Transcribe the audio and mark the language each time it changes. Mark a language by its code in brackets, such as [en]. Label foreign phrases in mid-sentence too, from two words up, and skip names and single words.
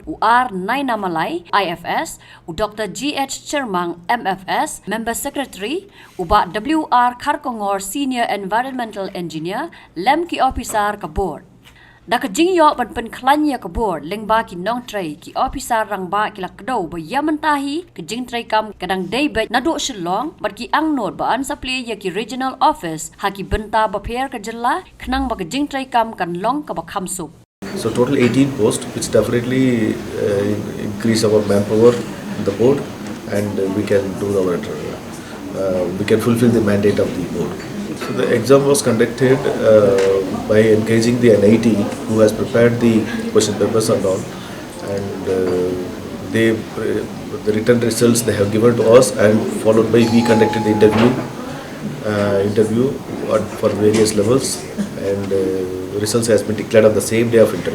[kha] UR Naina Malay IFS u Dr GH Chermang MFS [en] member secretary [kha] uba WR Kharkongor [en] senior environmental engineer [kha] lem ki officer ka board Daka jingyo ban Pynkhlaiñ ya ka board lengba ki Nongtrei ki officer rangba ki la Kdew ba yamantahi ki Jingtreikam kadang daybet nadu Shillong bat ki angnot ba an supply ya ki [en] regional office [kha] ha ki benta ba pher ka jilla khnang ba ki Jingtreikam kan long ka ba khamsuk [en] So total 18 posts which definitely increase our manpower in the board and we can do our we can fulfill the mandate of the board. So the exam was conducted by engaging the NIT who has prepared the question papers and all, and the written results they have given to us, and followed by we conducted the interview for various levels, and results has been declared on the same day of interview.